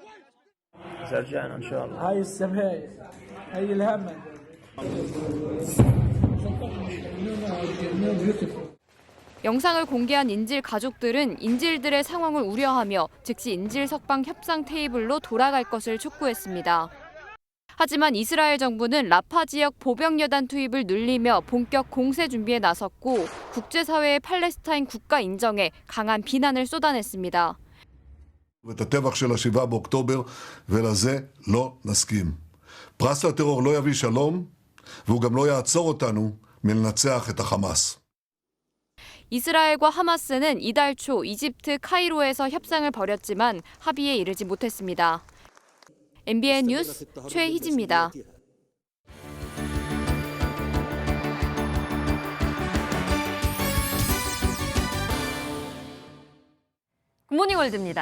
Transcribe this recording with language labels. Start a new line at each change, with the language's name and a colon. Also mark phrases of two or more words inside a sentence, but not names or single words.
Korean: 영상을 공개한 인질 가족들은 인질들의 상황을 우려하며 즉시 인질 석방 협상 테이블로 돌아갈 것을 촉구했습니다. 하지만 이스라엘 정부는 라파 지역 보병 여단 투입을 늘리며 본격 공세 준비에 나섰고 국제사회의 팔레스타인 국가 인정에 강한 비난을 쏟아냈습니다.
Hebrew: ואת הטבח של 7 באוקטובר ולזה לא נסכים. פרס לטרור לא יביא שלום והוא גם לא יעצור אותנו מלנצח את החמאס.
Korean: 이스라엘과 하마스는 이달 초 이집트 카이로에서 협상을 벌였지만 합의에 이르지 못했습니다. MBN 뉴스 최희지입니다. 굿모닝 월드입니다.